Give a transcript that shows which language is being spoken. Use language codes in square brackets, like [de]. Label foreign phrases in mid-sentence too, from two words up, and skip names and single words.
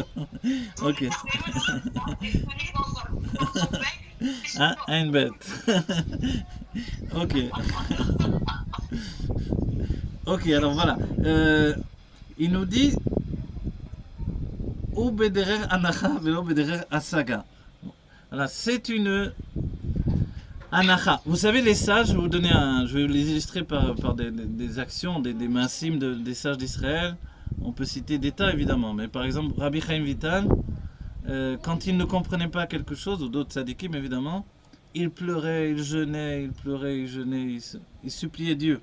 [fr] Ok. Ah, une bête. Ok. Ok, alors voilà. Il nous dit [he] הוא בדרך הנחה ולא בדרך השגה. [fr] Voilà, c'est une anacha. Vous savez, les sages, je vais vous les illustrer par des actions, des massimes des sages d'Israël. On peut citer des tas évidemment, mais par exemple, Rabbi Chaim Vital, quand il ne comprenait pas quelque chose, ou d'autres tzadikim évidemment, il pleurait, il jeûnait, il pleurait, il jeûnait, il suppliait Dieu.